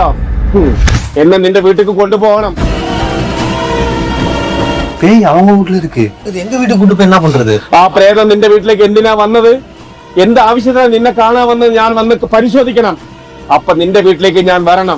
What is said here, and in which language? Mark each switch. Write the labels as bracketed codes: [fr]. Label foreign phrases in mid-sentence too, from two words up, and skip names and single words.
[ml] എന്നെ നിന്റെ വീട്ടിലേക്ക് കൊണ്ടുപോകണം. [ta] பேய் அவங்க வீட்டுல இருக்கு, இது எங்க வீட்டுக்கு கூட்டு போய் என்ன பண்றது? [ml] ആ പ്രേതം നിന്റെ വീട്ടിലേക്ക് എന്തിനാ വന്നത്? എന്ത് ആവശ്യത്തിനാണ് നിന്നെ കാണാൻ വന്നത്? ഞാൻ വന്ന് പരിശോധിക്കണം. അപ്പൊ നിന്റെ വീട്ടിലേക്ക് ഞാൻ വരണം.